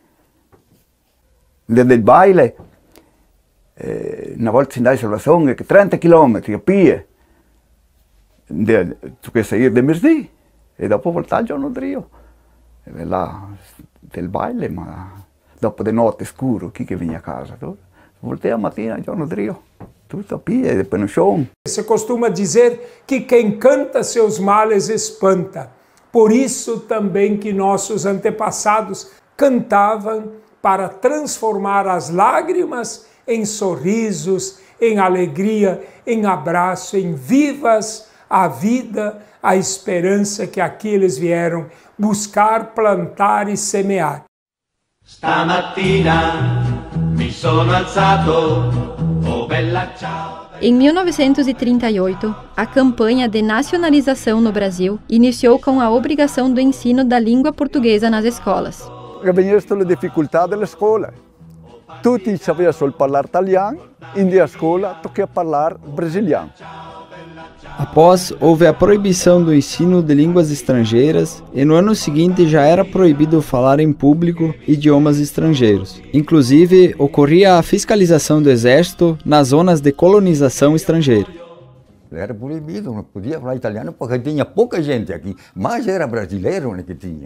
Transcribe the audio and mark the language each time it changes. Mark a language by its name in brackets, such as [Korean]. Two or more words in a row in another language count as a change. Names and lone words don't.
[Italian] Del baile, una volta si andava sulla Songa, 30 km a piedi, tu che sei del mesdì, e dopo voltare il giorno di Rio. E là del baile, ma dopo di notte scuro, chi che viene a casa? Voltei a mattina il giorno di Rio, tutto a piedi, [Portuguese] depois no chão. Se costuma dizer que quem canta seus males espanta. Por isso também que nossos antepassados cantavam para transformar as lágrimas em sorrisos, em alegria, em abraço, em vivas a vida, a esperança que aqui eles vieram buscar, plantar e semear. [Italian] Stamattina mi sono alzato, oh bella ciao. [Portuguese] Em 1938, a campanha de nacionalização no Brasil iniciou com a obrigação do ensino da língua portuguesa nas escolas. [Italian] Veniva le difficoltà della scuola. Tutti sapevano solo parlare italiano, in dia scuola toccava parlare brasiliano. [Portuguese] Após, houve a proibição do ensino de línguas estrangeiras e no ano seguinte já era proibido falar em público idiomas estrangeiros. Inclusive, ocorria a fiscalização do exército nas zonas de colonização estrangeira. Era proibido, não podia falar italiano porque tinha pouca gente aqui, mas era brasileiro que tinha.